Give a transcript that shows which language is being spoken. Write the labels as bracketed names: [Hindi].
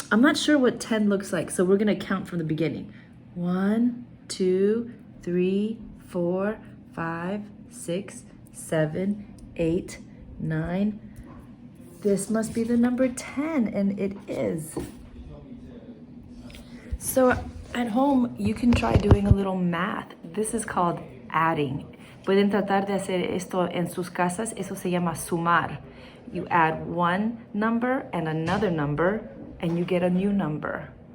[English] I'm not sure what 10 looks like, so we're gonna count from the beginning. 1, 2, 3, 4, 5, 6, 7, 8, 9. This must be the number 10, and it is. So at home, you can try doing a little math. This is called adding. [Spanish] Pueden tratar de hacer esto en sus casas. Eso se llama sumar. [English] You add one number and another number, and you get a new number.